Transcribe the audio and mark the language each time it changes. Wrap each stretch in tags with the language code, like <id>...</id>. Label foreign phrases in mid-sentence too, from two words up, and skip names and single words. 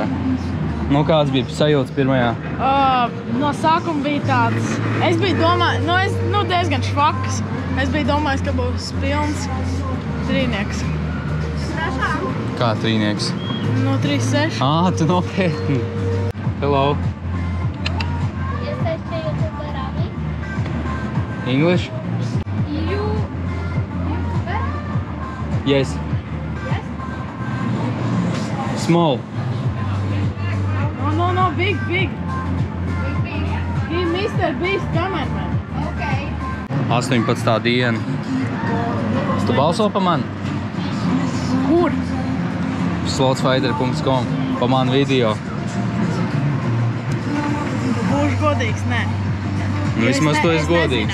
<lv>Nu, kāds bija sajūtas pirmajā? No sākuma bija tāds, es biju domājis, diezgan švakas. Es biju domājis, ka būs pilns trīnieks. Kā trīnieks? 3-6. Tu nopietni.</lv> <en>Hello.</en> <pl>Jesteście youtuberami?</pl> <en>English? YouTuber? Yes. Yes? Small. No, big. Big. He Mr. Beast cameraman. Okay.</en> <lv>18. diena. Tu balso pa mani? Kur? Slotsfighter.com pa manu video. Būšu godīgs, nē. Vismaz tu esi godīgs.</lv>